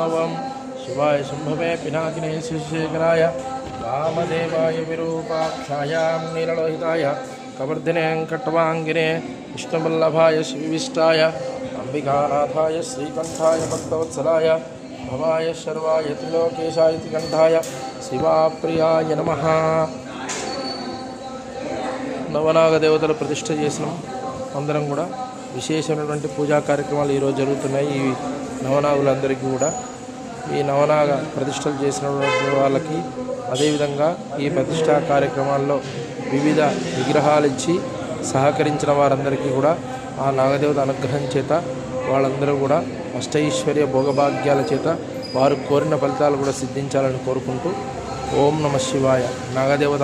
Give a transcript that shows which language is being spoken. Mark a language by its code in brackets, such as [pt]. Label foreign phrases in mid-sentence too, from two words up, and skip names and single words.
[sa] ओं शिवाय शंभवे पिनाकिने श्रीशेखराय वामदेवाय विरूपाक्षाय नीललोहिताय कवर्धिने कट्वांगिने विष्णुवल्लभाय श्रीविष्टाय अंबिकानाथाय श्रीकंठाय भक्तवत्सलाय भवाय शर्वाय त्रिलोकेशाय त्रिकंठाय शिवाप्रियाय नमः। [te] నవనాగ దేవతల ప్రతిష్ఠ చేసినాం. అందరం కూడా విశేషమైనటువంటి పూజా కార్యక్రమాలు ఈరోజు జరుగుతున్నాయి. ఈ నవనాగులందరికీ కూడా ఈ నవనాగ ప్రతిష్టలు చేసినటువంటి వాళ్ళకి అదేవిధంగా ఈ ప్రతిష్టా కార్యక్రమాల్లో వివిధ విగ్రహాలు ఇచ్చి సహకరించిన వారందరికీ కూడా ఆ నాగదేవత అనుగ్రహం చేత వాళ్ళందరూ కూడా అష్టైశ్వర్య భోగభాగ్యాల చేత వారు కోరిన ఫలితాలు కూడా సిద్ధించాలని కోరుకుంటూ [sa] ఓం నమ శివాయ నాగదేవతాభ్యో నమః.